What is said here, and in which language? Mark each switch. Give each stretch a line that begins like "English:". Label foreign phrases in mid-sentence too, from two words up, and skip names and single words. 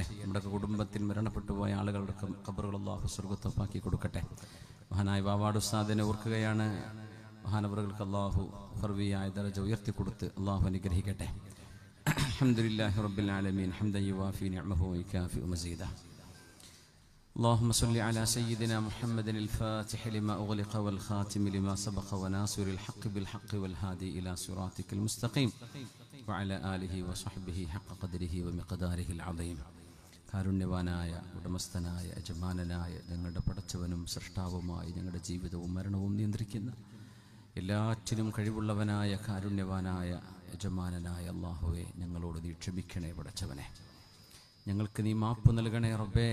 Malayalam: നമ്മുടെ കുടുംബത്തിൽ മരണപ്പെട്ടു പോയ ആളുകളുടെ ഖബറുകൾ അള്ളാഹു സ്വർഗ്ഗത്തൊപ്പാക്കി കൊടുക്കട്ടെ. മഹാനായ വാവാട് ഉസ്താദിനെ ഓർക്കുകയാണ്. മഹാനവറുകൾക്ക് അള്ളാഹു ഫർവിയായ ദറജ ഉയർത്തിക്കൊടുത്ത് അള്ളാഹു അനുഗ്രഹിക്കട്ടെ.
Arabic: الحمد لله رب العالمين حمدا يوافي نعمه ويكافئ مزيده. اللهم صل على سيدنا محمد الفاتح لما أغلق والخاتم لما سبق وناصر الحق بالحق والهادي إلى صراطك المستقيم وعلى آله وصحبه حق قدره ومقداره العظيم.
Malayalam: കാരുണ്യവാനായ ഉടമസ്ഥനായ യജമാനനായ ഞങ്ങളുടെ പടച്ചവനും സൃഷ്ടാവുമായി ഞങ്ങളുടെ ജീവിതവും മരണവും നിയന്ത്രിക്കുന്ന എല്ലാറ്റിനും കഴിവുള്ളവനായ കാരുണ്യവാനായ യജമാനനായ അല്ലാഹുവേ, ഞങ്ങളോട് നീ ക്ഷമിക്കണേ പടച്ചവനെ. ഞങ്ങൾക്ക് നീ മാപ്പ് നൽകണേ റബ്ബേ.